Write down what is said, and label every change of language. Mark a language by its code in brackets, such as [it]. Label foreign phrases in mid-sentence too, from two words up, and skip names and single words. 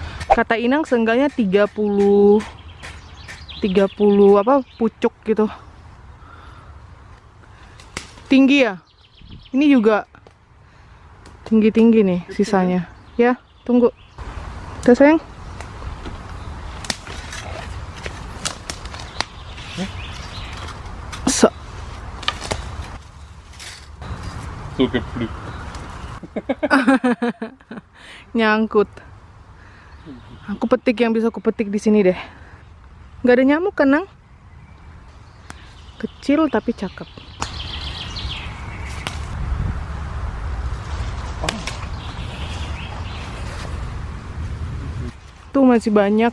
[id] Kata Inang seenggaknya 30 apa pucuk gitu. Tinggi ya? Ini juga tinggi-tinggi nih sisanya. Ya, tunggu. Udah sayang. So. [de] So gepflückt. [id] Nyangkut. Aku petik yang bisa aku petik di sini deh. Nggak ada nyamuk kan, Nang? Kecil tapi cakep. Tuh masih banyak.